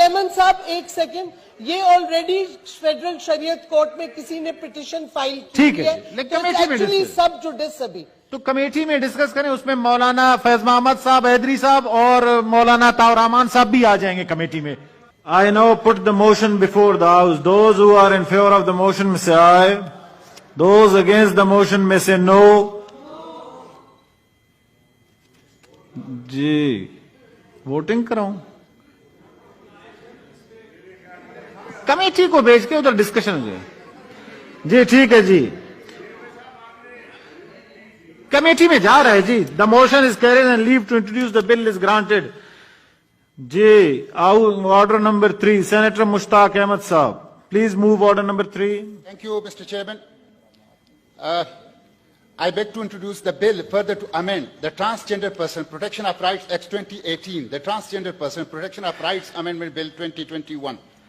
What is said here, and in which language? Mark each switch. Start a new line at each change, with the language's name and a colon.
Urdu: Chairman صاحب ایک second. یہ آلریڈی فیڈرل شریعت کورٹ میں کسی نے پٹیشن فائل ٹھیک کی ہے ہے لیکن کمیٹی میں ایکچولی ڈسکس سب جوڈس ابھی تو کمیٹی میں ڈسکس کریں. اس میں مولانا فیض محمد صاحب، حیدری صاحب اور مولانا طاہر رحمان صاحب بھی آ جائیں گے کمیٹی میں.
English: I now put the motion before the House. Those who are in favor of the motion may say aye. Those against the motion may say no.
Urdu: جی voting کراؤں؟ کمیٹی کو بھیج کے ادھر ڈسکشن ہو جائے. جی ٹھیک ہے جی committee میں جا رہا ہے.
English: جی the motion is carried and leave to introduce the bill is granted. جی order number 3 senator Mushtaq Ahmed Sahib please move order number 3. Thank you, Mr. Chairman. I beg to introduce the bill further to amend the Transgender Person Protection of Rights Act 2018, the Transgender Person Protection of Rights Amendment Bill 2021.